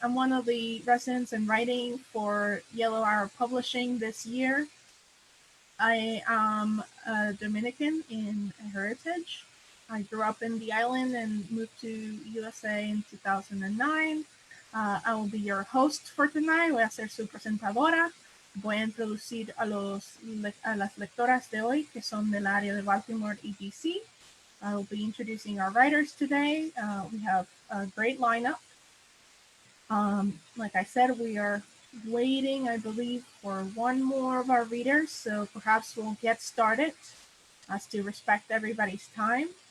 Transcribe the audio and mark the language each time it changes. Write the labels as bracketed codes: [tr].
[en] I'm one of the residents in writing for Yellow Arrow Publishing this year. I am a Dominican in heritage. I grew up in the island and moved to USA in 2009. I will be your host for tonight. [es] Voy a ser su presentadora. Voy a introducir a las lectoras de hoy, que son del área de Baltimore y DC. [en] I will be introducing our writers today. We have a great lineup. Like I said, we are waiting, I believe, for one more of our readers, so perhaps we'll get started as to respect everybody's time.